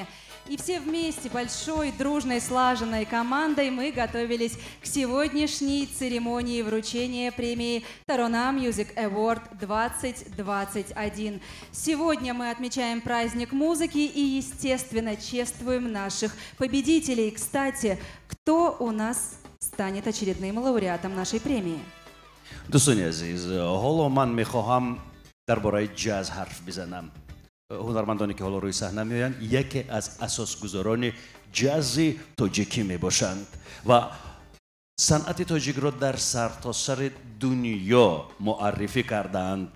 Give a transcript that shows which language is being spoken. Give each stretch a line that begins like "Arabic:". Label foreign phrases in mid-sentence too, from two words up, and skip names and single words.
Russian: И все вместе, большой, дружной, слаженной командой мы готовились к сегодняшней церемонии вручения премии Tarona Music Award 2021. Сегодня мы отмечаем праздник музыки и, естественно, чествуем наших победителей. Кстати, кто у нас станет очередным лауреатом нашей премии?
Persian: دوستان عزیز، حالا من میخواهم درباره جاز حرف بزنم. هنرمندانی که حالا روی صحنه میآیند یکی از اساسگذاران جاز تاجیکی میباشند و صنعت تاجیک را در سرتاسر دنیا معرفی کردند.